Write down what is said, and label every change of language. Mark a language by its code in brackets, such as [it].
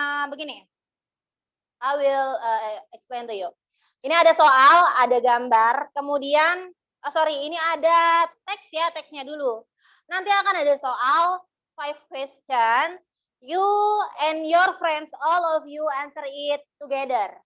[en] Begini, I will explain to you. [id] Ini ada soal, ada gambar, kemudian ini ada teks ya, teksnya dulu. Nanti akan ada soal 5 question. [en] You and your friends, all of you answer it together.